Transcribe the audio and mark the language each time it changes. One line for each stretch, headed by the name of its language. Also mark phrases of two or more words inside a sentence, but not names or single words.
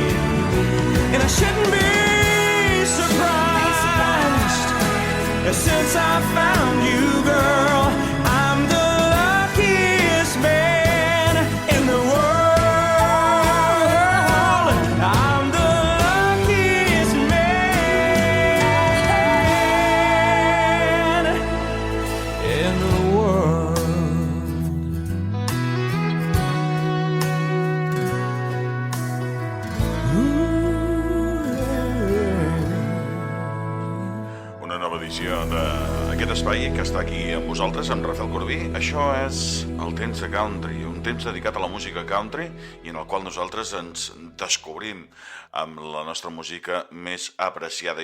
English: And I shouldn't be surprised that since I found you, girl, I'm the luckiest man in the world. I'm the luckiest man in the world.
Catalan: Una nova edició d'aquest espai que està aquí amb vosaltres, amb Rafael Corbí. Això és el Temps de Country, un temps dedicat a la música country i en el qual nosaltres ens descobrim amb la nostra música més apreciada.